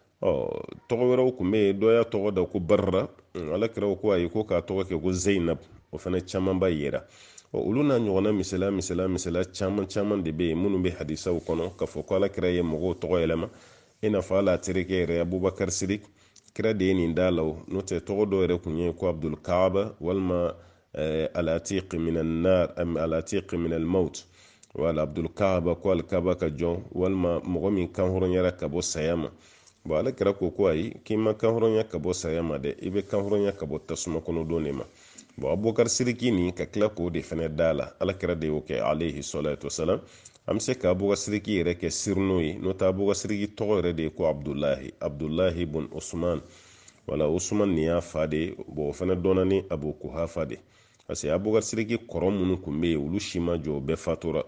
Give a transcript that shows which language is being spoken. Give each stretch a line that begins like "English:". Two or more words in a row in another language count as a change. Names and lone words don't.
Bambara: tɔgɔ wɛrɛw kun bɛ yen, dɔ y'a tɔgɔ da ko barra, alakira ko ayi ko k'a tɔgɔ kɛ ko zainab, o fana camanba yera. olu n'a ɲɔgɔnna misala caman de bɛ yen minnu bɛ hadisaw kɔnɔ k'a fɔ ko alakira ye mɔgɔw tɔgɔ yɛlɛma, i n'a fɔ ala terikɛ yɛrɛ abubakar sidik, kira de ye nin da la, n'o tɛ tɔgɔ dɔ yɛrɛ kun ye ko abdul kaaba walima
Arabic: عتيق من النار أم عتيق من الموت,
Bambara: wala abdul kaaba ko alikaba ka jɔn, walima mɔgɔ min kan hɔrɔnyara ka bɔ saya ma. alakira ko ayi k'i ma kan hɔrɔnya ka bɔ saya ma dɛ, i bɛ kan hɔrɔnya ka bɔ tasuma kɔnɔ don de ma. abubakar siriki nin ka tila k'o de fana da la, alakira de y'o kɛ
Arabic: عليه الصلاة والسلام.
Bambara: an bɛ se ka abubakar siriki yɛrɛ kɛ sirino ye, n'o tɛ abubakar siriki tɔgɔ yɛrɛ de ye ko abdullahi bun usman, wala usman nin y'a fa de ye, o fana dɔnna ni abu kuhafa de,
French: parce que
Bambara: abubakar siriki kɔrɔ minnu kun bɛ yen olu si ma jɔ, bɛɛ fatura.